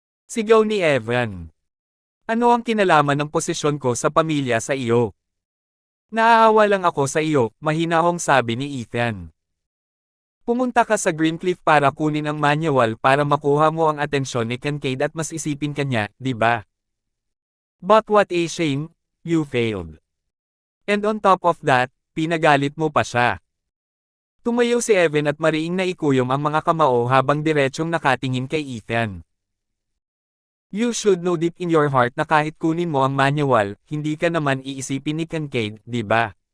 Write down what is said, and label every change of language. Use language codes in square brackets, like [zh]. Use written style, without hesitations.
[tl] Sigaw ni Evan. Ano ang kinalaman ng posisyon ko sa pamilya sa iyo? Naaawa lang ako sa iyo, mahinahong sabi ni Ethan. Pumunta ka sa Greencliff para kunin ang manual para makuha mo ang atensyon ni Kincaid at mas isipin kanya, di ba? [en] But what a shame, you failed. And on top of that, [tl] pinagalit mo pa siya. Tumayo si Evan at mariing naikuyom ang mga kamao habang diretsyong nakatingin kay Ethan. [en] You should know deep in your heart [tl] na kahit kunin mo ang manual, hindi ka naman iisipin ni Kincaid, di ba?